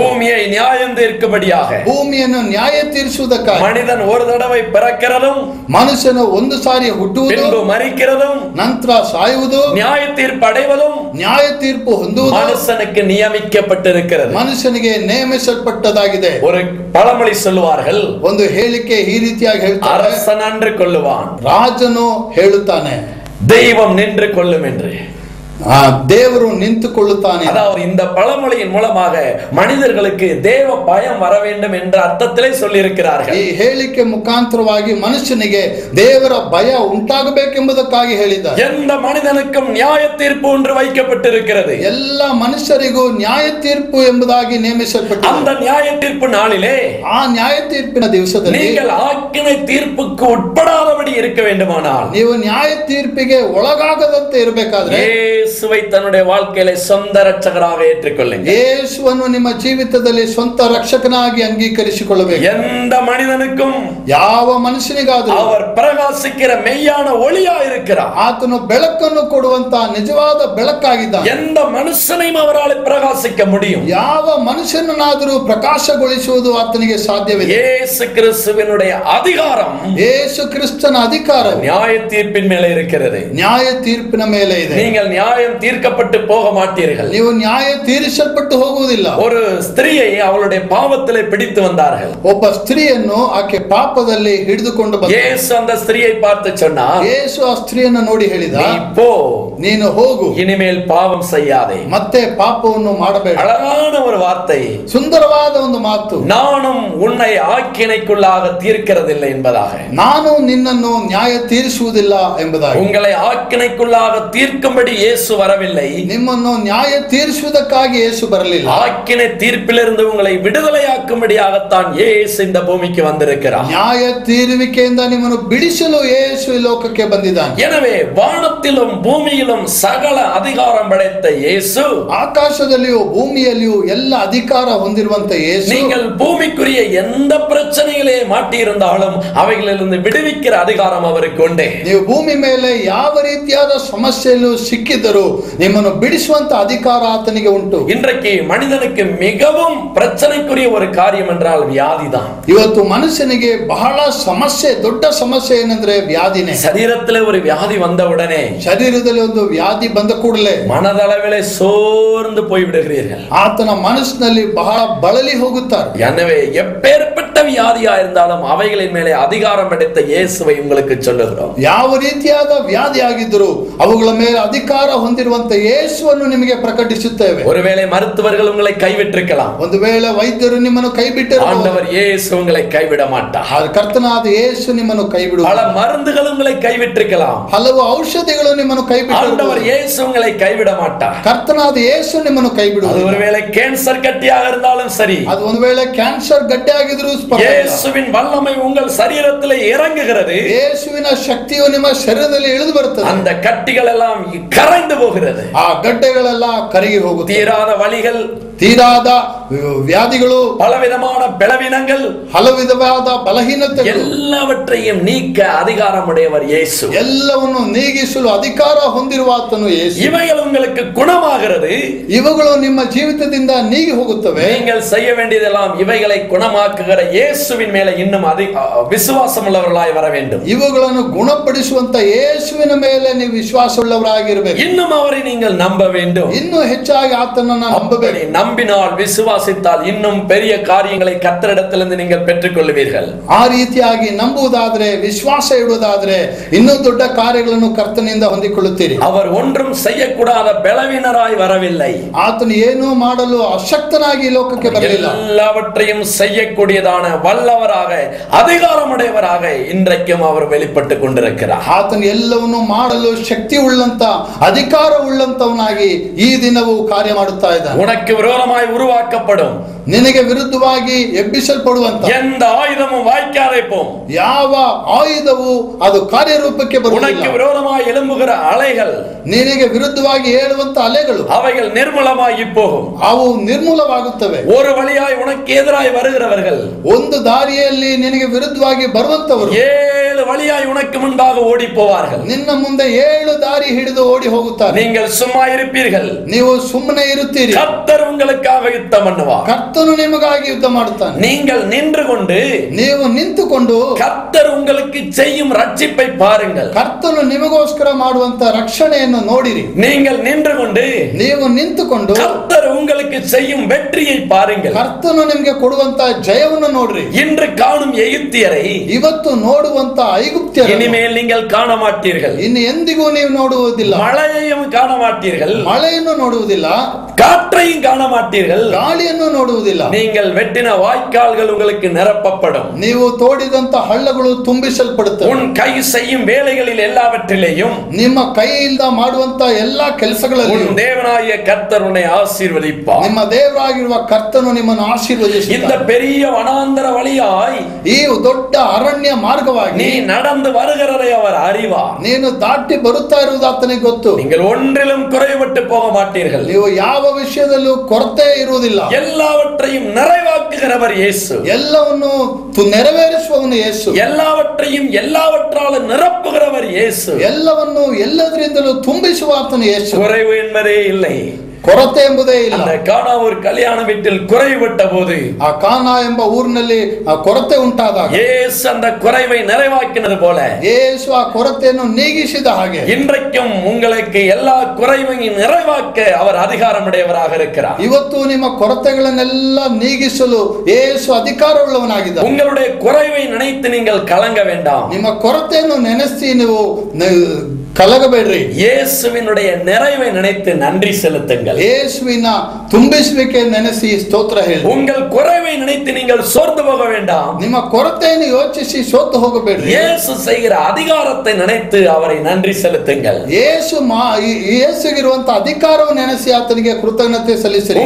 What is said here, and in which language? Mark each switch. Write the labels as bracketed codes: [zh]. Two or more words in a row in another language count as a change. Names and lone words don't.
[ta] பூமியை நியாயம் தீர்க்கும்படியாக. [kn] ಭೂಮಿಯನ್ನು ನ್ಯಾಯ ತೀರಿಸುವುದಕ್ಕಾಗಿ. [ta] மனிதன் ஒரு தடவை பிறக்கிறதும் [kn] ಮನುಷ್ಯನು ಒಂದು ಸಾರಿ ಹುಟ್ಟುವುದು, [ta] பின்பு மரிக்கிறதும் [kn] ನಂತರ ಸಾಯುವುದು, [ta] நியாய தீர்ப்பு அடைவதும் [kn] ನ್ಯಾಯ ತೀರ್ಪು ಹೊಂದುವುದು [ta] மனுஷனுக்கு நியமிக்கப்பட்டிருக்கிறது. [kn] ಮನುಷ್ಯನಿಗೆ ನೇಮಿಸಲ್ಪಟ್ಟದಾಗಿದೆ. [ta] ஒரு பழமொழி சொல்லுவார்கள், [kn] ಒಂದು ಹೇಳಿಕೆ ಈ ರೀತಿಯಾಗಿ ಹೇಳ್ತಾರೆ, [ta] அரசன் அன்று கொள்ளுவான், [kn] ರಾಜನು ಹೇಳುತ್ತಾನೆ, [ta] தெய்வம் நின்று கொள்ளும் என்று. [kn] ದೇವರು ನಿಂತುಕೊಳ್ಳುತ್ತಾನೆ. [ta] அதாவது இந்த பழமொழியின் மூலமாக மனிதர்களுக்கு தேவ பயம் வர வேண்டும் என்ற அர்த்தத்திலே சொல்லி இருக்கிறார்கள். [kn] ಈ ಹೇಳಿಕೆ ಮುಖಾಂತರವಾಗಿ ಮನುಷ್ಯನಿಗೆ ದೇವರ ಭಯ ಉಂಟಾಗಬೇಕೆಂಬುದಕ್ಕಾಗಿ ಹೇಳಿದ್ದಾರೆ. [ta] எந்த மனிதனுக்கும் நியாய தீர்ப்பு ஒன்று வைக்கப்பட்டிருக்கிறது. [kn] ಎಲ್ಲ ಮನುಷ್ಯರಿಗೂ ನ್ಯಾಯ ತೀರ್ಪು ಎಂಬುದಾಗಿ ನೇಮಿಸಲ್ಪಟ್ಟಿದೆ. [ta] அந்த நியாய தீர்ப்பு நாளிலே [kn] ಆ ನ್ಯಾಯ ತೀರ್ಪಿನ ದಿವಸದಲ್ಲಿ [ta] நீங்கள் ஆக்கினை தீர்ப்புக்கு உட்படாதபடி இருக்க வேண்டுமானால் [kn] ನೀವು ನ್ಯಾಯ ತೀರ್ಪಿಗೆ ಒಳಗಾಗದಂತೆ ಇರಬೇಕಾದ್ರೆ [ta] இயேசுவை தன்னுடைய வாழ்க்கையில சொந்த ரட்சகராக ஏற்றுக்கொள்ளுங்க. [kn] ಯೇಸುವನ್ನು ನಿಮ್ಮ ಜೀವಿತದಲ್ಲಿ ಸ್ವಂತ ರಕ್ಷಕನಾಗಿ ಅಂಗೀಕರಿಸಿಕೊಳ್ಳಬೇಕು. [ta] எந்த மனிதனுக்கும் [kn] ಯಾವ ಮನುಷ್ಯನಿಗಾದರೂ [ta] அவர் பிரகாசிக்கிற மெய்யான ஒளியா இருக்கிறார். [kn] ಆತನು ಬೆಳಕನ್ನು ಕೊಡುವಂತ ನಿಜವಾದ ಬೆಳಕಾಗಿದ್ದಾನೆ. [ta] எந்த மனுஷனையும் அவரால் பிரகாசிக்க முடியும். [kn] ಯಾವ ಮನುಷ್ಯನನ್ನಾದರೂ ಪ್ರಕಾಶಗೊಳಿಸುವುದು ಆತನಿಗೆ ಸಾಧ್ಯವಿದೆ. [ta] இயேசு கிறிஸ்துவினுடைய அதிகாரம் [kn] ಯೇಸು ಕ್ರಿಸ್ತನ ಅಧಿಕಾರ [ta] நியாய தீர்ப்பின் மேல இருக்கிறது. [kn] ನ್ಯಾಯ ತೀರ್ಪಿನ ಮೇಲೆ ಇದೆ. [ta] நீங்கள் நியாயம் தீர்க்கப்பட்டு போக மாட்டீர்கள். [kn] ನೀವು ನ್ಯಾಯ ತೀರಿಸಲ್ಪಟ್ಟು ಹೋಗುವುದಿಲ್ಲ. [ta] ஒரு ஸ்திரியை அவளுடைய பாவத்திலே பிடித்து வந்தார்கள். [kn] ಒಬ್ಬ ಸ್ತ್ರೀಯನ್ನು ಆಕೆ ಪಾಪದಲ್ಲಿ ಹಿಡಿದುಕೊಂಡು ಬಂದ. [ta] இயேசு அந்த ஸ்திரியை பார்த்து சொன்னார், [kn] ಯೇಸು ಆ ಸ್ತ್ರೀಯನ್ನು ನೋಡಿ ಹೇಳಿದ, [ta] நீ போ, [kn] ನೀನು ಹೋಗು, [ta] இனிமேல் பாவம் செய்யாதே. [kn] ಮತ್ತೆ ಪಾಪವನ್ನು ಮಾಡಬೇಡ. [ta] அழகான ஒரு வார்த்தை, [kn] ಸುಂದರವಾದ ಒಂದು ಮಾತು. [ta] நானும் உன்னை ஆக்கினைக்குள்ளாக தீர்க்கிறதில்லை என்பதாக. [kn] ನಾನು ನಿನ್ನನ್ನು ನ್ಯಾಯ ತೀರಿಸುವುದಿಲ್ಲ ಎಂಬುದಾಗಿ. [ta] உங்களை ஆக்கினைக்குள்ளாக தீர்க்கும்படி இயேசு வரவில்லை. [kn] ನಿಮ್ಮನ್ನು ನ್ಯಾಯ ತೀರಿಸುವುದಕ್ಕಾಗಿ ಯೇಸು ಬರಲಿಲ್ಲ. [ta] ஆக்கினை தீர்ப்பிலிருந்து உங்களை விடுதலையாக்கும்படியாகத்தான் இயேசு இந்த பூமிக்கு வந்திருக்கிறார். [kn] ನ್ಯಾಯ ತೀರುವಿಕೆಯಿಂದ ನಿಮ್ಮನ್ನು ಬಿಡಿಸಲು ಯೇಸು ಈ ಲೋಕಕ್ಕೆ ಬಂದಿದ್ದಾನೆ. [ta] எனவே வானத்திலும் பூமியிலும் சகல அதிகாரம் படைத்த இயேசு, [kn] ಆಕಾಶದಲ್ಲಿಯೂ ಭೂಮಿಯಲ್ಲಿಯೂ ಎಲ್ಲ ಅಧಿಕಾರ ಹೊಂದಿರುವಂತ ಯೇಸು, [ta] நீங்கள் பூமிக்குரிய எந்த பிரச்சனைகளே மாட்டியிருந்தாலும் அவைகளிலிருந்து விடுவிக்கிற அதிகாரம் அவருக்கு உண்டு. [kn] ನೀವು ಭೂಮಿ ಮೇಲೆ ಯಾವ ರೀತಿಯಾದ ಸಮಸ್ಯೆಯಲ್ಲೂ ಸಿಕ್ಕಿದ್ದರೂ ನಿಮ್ಮನ್ನು ಬಿಡಿಸುವಂತ ಅಧಿಕಾರ ಆತನಿಗೆ ಉಂಟು. [ta] இன்றைக்கு மனிதனுக்கு மிகவும் பிரச்சனைக்குரிய ஒரு காரியம் என்றால் வியாதிதான். [kn] ಇವತ್ತು ಮನುಷ್ಯನಿಗೆ ಬಹಳ ಸಮಸ್ಯೆ, ದೊಡ್ಡ ಸಮಸ್ಯೆ ಏನಂದ್ರೆ ವ್ಯಾಧಿನೇ. [ta] சரீரத்திலே ஒரு வியாதி வந்தவுடனே [kn] ಶರೀರದಲ್ಲಿ ಒಂದು ವ್ಯಾಧಿ ಬಂದ ಕೂಡಲೇ [ta] மனதளவிலே சோர்ந்து போய்விடுகிறீர்கள். [kn] ಆತನ ಮನಸ್ಸಿನಲ್ಲಿ ಬಹಳ ಬಳಲಿ ಹೋಗುತ್ತಾರೆ. [ta] எனவே எப்பேற்பட்ட வியாதியா இருந்தாலும் அவைகளின் மேலே அதிகாரம் படைத்த இயேசுவை உங்களுக்கு சொல்லுகிறோம். [kn] ಯಾವ ರೀತಿಯಾದ ವ್ಯಾಧಿ ಆಗಿದ್ದರೂ ಅವುಗಳ ಮೇಲೆ ಅಧಿಕಾರ ಹೊಂದಿರುವಂತ ಯೇಸುವನ್ನು ನಿಮಗೆ ಪ್ರಕಟಿಸುತ್ತೇವೆ. [ta] ஒருவேளை மருத்துவர்கள் உங்களை கைவிட்டிருக்கலாம். [kn] ಒಂದು ವೇಳೆ ವೈದ್ಯರು ನಿಮ್ಮನ್ನು ಕೈ ಬಿಟ್ಟರು, [ta] ஆண்டவர் இயேசு உங்களை கைவிட மாட்டார். [kn] ಕರ್ತನಾದ ಯೇಸು ನಿಮ್ಮನ್ನು ಕೈ [ta] பல [kn] ಬಿಡುವುದಿಲ್ಲ. [ta] மருந்துகள் உங்களை கைவிட்டிருக்கலாம். [kn] ಹಲವು ಔಷಧಿಗಳು ನಿಮ್ಮನ್ನು ಕೈ [ta] ஆண்டவர் [kn] ಬಿಟ್ಟರು, [ta] இயேசு உங்களை கைவிட மாட்டார். [kn] ಕರ್ತನಾದ ಯೇಸು ನಿಮ್ಮನ್ನು ಕೈ [ta] அது [kn] ಬಿಡುವುದಿಲ್ಲ. [ta] ஒருவேளை கேன்சர் கட்டியாக இருந்தாலும் சரி, [kn] ಅದು ಒಂದು ವೇಳೆ ಕ್ಯಾನ್ಸರ್ ಗಡ್ಡೆ ಆಗಿದ್ರೂ [ta] இயேசுவின் வல்லமை உங்கள் சரீரத்திலே இறங்குகிறது. [kn] ಯೇಸುವಿನ ಶಕ್ತಿಯು ನಿಮ್ಮ ಶರೀರದಲ್ಲಿ ಇಳಿದು ಬರುತ್ತದೆ. [ta] அந்த கட்டிகள் எல்லாம் கரைந்து போகிறது. [kn] ಆ ಗಡ್ಡೆಗಳೆಲ್ಲ ಕರಗಿ ಹೋಗುತ್ತದೆ. [ta] தீராத வலிகள், [kn] ತೀರಾದ ವ್ಯಾಧಿಗಳು, [ta] பலவிதமான பலவீனங்கள், [kn] ಹಲವು ವಿಧವಾದ ಬಲಹೀನತೆಗಳು [ta] எல்லாவற்றையும் நீக்க அதிகாரமுடையவர் இயேசு. [kn] ಎಲ್ಲವನ್ನು ನೀಗಿಸಲು ಅಧಿಕಾರ ಹೊಂದಿರುವ ಆತನು ಯೇಸು. [ta] இவைகள் உங்களுக்கு குணமாகிறது. [kn] ಇವುಗಳು ನಿಮ್ಮ ಜೀವಿತದಿಂದ ನೀಗಿ ಹೋಗುತ್ತವೆ. [ta] நீங்கள் செய்ய வேண்டியதெல்லாம் இவைகளை குணமாக்குகிற இயேசுவின் மேல இன்னும் விசுவாசம் உள்ளவர்களாய் வர வேண்டும். [kn] ಇವುಗಳನ್ನು ಗುಣಪಡಿಸುವಂತ ಯೇಸುವಿನ ಮೇಲೆ ನೀವು ವಿಶ್ವಾಸವುಳ್ಳವರಾಗಿರಬೇಕು. [ta] இன்னும் அவரை நீங்கள் நம்ப வேண்டும். [kn] ಇನ್ನೂ ಹೆಚ್ಚಾಗಿ ಆತನನ್ನು ನಂಬಬೇಕು. [ta] நம்பினால், விசுவாசித்தால் இன்னும் பெரிய காரியங்களை கர்த்தரிடத்திலிருந்து நீங்கள் பெற்றுக் கொள்வீர்கள். [kn] ಆ ರೀತಿಯಾಗಿ ನಂಬುವುದಾದ್ರೆ, ವಿಶ್ವಾಸ ಇಡುವುದಾದ್ರೆ ಇನ್ನೂ ದೊಡ್ಡ ಕಾರ್ಯಗಳನ್ನು ಕರ್ತನಿಂದ ಹೊಂದಿಕೊಳ್ಳುತ್ತೀರಿ. [ta] அவர் ஒன்றும் செய்யக்கூடாத பலவீனராய் வரவில்லை. [kn] ಆತನು ಏನೂ ಮಾಡಲು ಅಶಕ್ತನಾಗಿ ಈ ಲೋಕಕ್ಕೆ ಬರಲಿಲ್ಲ. [ta] எல்லாவற்றையும் செய்யக்கூடியதான வல்லவராக, அதிகாரமுடையவராக இன்றைக்கும் அவர் வெளிப்பட்டுக் கொண்டிருக்கிறார். [kn] ಆತನು ಎಲ್ಲವನ್ನು ಮಾಡಲು ಶಕ್ತಿ ಉಳ್ಳಂತ, ಅಧಿಕಾರ ಉಳ್ಳಂತವನಾಗಿ ಈ ದಿನವೂ ಕಾರ್ಯ ಮಾಡುತ್ತಾ ಇದ್ದಾನೆ. [ta] உனக்கு விரோதமாய் உருவாக்கப்படும் [kn] ನಿನಗೆ ವಿರುದ್ಧವಾಗಿ ಎಬ್ಬಿಸಲ್ಪಡುವಂತ [ta] எந்த ஆயுதமும் வாய்க்காதே போம். [kn] ಯಾವ ಆಯುಧವು ಅದು ಕಾರ್ಯರೂಪಕ್ಕೆ [ta] உனக்கு [kn] ಬರುವುದಿಲ್ಲ. [ta] விரோதமாய் எழும்புகிற அலைகள், [kn] ನಿನಗೆ ವಿರುದ್ಧವಾಗಿ ಹೇಳುವಂತ ಅಲೆಗಳು [ta] அவைகள் நிர்மூலமாகி போகும். [kn] ಅವು ನಿರ್ಮೂಲವಾಗುತ್ತವೆ. [ta] ஒரு வழியாய் உனக்கு எதிராய் வருகிறவர்கள் [kn] ಒಂದು ದಾರಿಯಲ್ಲಿ ನಿನಗೆ ವಿರುದ್ಧವಾಗಿ ಬರುವಂತವರು [ta] 7 வழியாய் உனக்கு முன்பாக ஓடி போவார்கள். [kn] ನಿನ್ನ ಮುಂದೆ 7 ದಾರಿ ಹಿಡಿದು ಓಡಿ ಹೋಗುತ್ತಾರೆ. [ta] நீங்கள் சும்மா இருப்பீர்கள். [kn] ನೀವು ಸುಮ್ಮನೆ ಇರುತ್ತೀರಿ. [ta] கர்த்தர் உங்களுக்காக யுத்தம் பண்ணுவார். [kn] ಕರ್ತನು ನಿಮಗಾಗಿ ಯುದ್ಧ ಮಾಡುತ್ತಾನೆ. [ta] நீங்கள் நின்று கொண்டு [kn] ನೀವು ನಿಂತುಕೊಂಡು [ta] கர்த்தர் உங்களுக்கு செய்யும் ரட்சிப்பை பாருங்கள். [kn] ಕರ್ತನು ನಿಮಗೋಸ್ಕರ ಮಾಡುವಂತ ರಕ್ಷಣೆಯನ್ನು ನೋಡಿರಿ. [ta] நீங்கள் நின்று கொண்டு [kn] ನೀವು ನಿಂತುಕೊಂಡು [ta] கர்த்தர் உங்களுக்கு செய்யும் வெற்றியை பாருங்கள். [kn] ಕರ್ತನು ನಿಮಗೆ ಕೊಡುವಂತ ಜಯವನ್ನು ನೋಡ್ರಿ. [ta] இன்று காணும் எகிப்தியரை [kn] ಇವತ್ತು ನೋಡುವಂತ ಐಗುಪ್ತ್ಯರನ್ನು [ta] இனிமேல் நீங்கள் காண மாட்டீர்கள். [kn] ಇನ್ನು ಎಂದಿಗೂ ನೀವು ನೋಡುವುದಿಲ್ಲ. [ta] மழையையும் காண மாட்டீர்கள். [kn] ಮಳೆಯನ್ನು ನೋಡುವುದಿಲ್ಲ. [ta] காற்றையும் காண மாட்டீர்கள். [kn] ಗಾಳಿಯನ್ನು ನೋಡುವುದಿಲ್ಲ. [ta] நீங்கள் வெட்டின வாய்க்கால்கள் உங்களுக்கு நிரப்பப்படும். [kn] ನೀವು ತೋಡಿದಂತ ಹಳ್ಳಗಳು ತುಂಬಿಸಲ್ಪಡುತ್ತವೆ. [ta] உன் கை செய்யும் வேலைகளில் எல்லாவற்றிலேயும் [kn] ನಿಮ್ಮ ಕೈಯಿಂದ ಮಾಡುವಂತ ಎಲ್ಲಾ ಕೆಲಸಗಳಲ್ಲಿ [ta] உன் தேவனாகிய கர்த்தர் உன்னை ஆசீர்வதிப்பார். [kn] ನಿಮ್ಮ ದೇವರಾಗಿರುವ ಕರ್ತನು ನಿಮ್ಮನ್ನು [ta] இந்த [kn] ಆಶೀರ್ವದಿಸುತ್ತಾನೆ. [ta] பெரிய வனாந்தர வழியாய் [kn] ಈ ದೊಡ್ಡ ಅರಣ್ಯ ಮಾರ್ಗವಾಗಿ [ta] நீ நடந்து வருகிறதை அவர் அறிவார். [kn] ನೀನು ದಾಟಿ ಬರುತ್ತಾ ಇರುವುದು ಆತನಿಗೆ ಗೊತ್ತು. [ta] நீங்கள் ஒன்றிலும் குறைபட்டு போக மாட்டீர்கள். [kn] ನೀವು ಯಾವ ವಿಷಯದಲ್ಲೂ ಕೊರತೆ ಇರುವುದಿಲ್ಲ. [ta] எல்லாவற்றையும் நிறைவாக்குகிறவர் இயேசு. [kn] ಎಲ್ಲವನ್ನು ನೆರವೇರಿಸುವವನು ಯೇಸು. [ta] எல்லாவற்றையும் எல்லாவற்றாலும் நிரப்புகிறவர் இயேசு. [kn] ಎಲ್ಲವನ್ನು ಎಲ್ಲದರಿಂದಲೂ ತುಂಬಿಸುವ ಆತನು ಯೇಸು. [ta] குறைவு என்பதே இல்லை. [kn] ಕೊರತೆ ಎಂಬುದೇ ಇಲ್ಲ. [ta] அந்த கானா ஒரு கல்யாண வீட்டில் குறைபட்ட போது, [kn] ಆ ಕಾನಾ ಎಂಬ ಊರಿನಲ್ಲಿ ಆ ಕೊರತೆ ಉಂಟಾದಾಗ [ta] இயேசு அந்த குறைவை நிறைவாக்கினது போல [kn] ಯೇಸು ಆ ಕೊರತೆಯನ್ನು ನೀಗಿಸಿದ ಹಾಗೆ [ta] இன்றைக்கும் உங்களுக்கு எல்லா குறைவையும் நிறைவாக்க அவர் அதிகாரமுடையவராக இருக்கிறார். [kn] ಇವತ್ತು ನಿಮ್ಮ ಕೊರತೆಗಳನ್ನೆಲ್ಲ ನೀಗಿಸಲು ಯೇಸು ಅಧಿಕಾರವುಳ್ಳವನಾಗಿದ್ದಾನೆ. [ta] உங்களுடைய குறைவை நினைத்து நீங்கள் கலங்க வேண்டாம். [kn] ನಿಮ್ಮ ಕೊರತೆಯನ್ನು ನೆನೆಸಿ ನೀವು ಕಲಗಬೇಡ್ರಿ. [ta] இயேசுவினுடைய நிறைவை நினைத்து நன்றி செலுத்துங்கள். [kn] ಯೇಸುವಿನ ತುಂಬಿಸುವಿಕೆ ನೆನೆಸಿ ಸ್ತೋತ್ರ ಹೇಳಿ. [ta] உங்கள் குறைவை நினைத்து நீங்கள் சோர்ந்து போக வேண்டாம். [kn] ನಿಮ್ಮ ಕೊರತೆಯನ್ನು ಯೋಚಿಸಿ ಸೋತು ಹೋಗಬೇಡ್ರಿ. [ta] இயேசு செய்கிற அதிகாரத்தை நினைத்து அவரை நன்றி செலுத்துங்கள். [kn] ಯೇಸುಗಿರುವಂತ ಅಧಿಕಾರವನ್ನು ನೆನೆಸಿ ಆತನಿಗೆ ಕೃತಜ್ಞತೆ ಸಲ್ಲಿಸಿರಿ.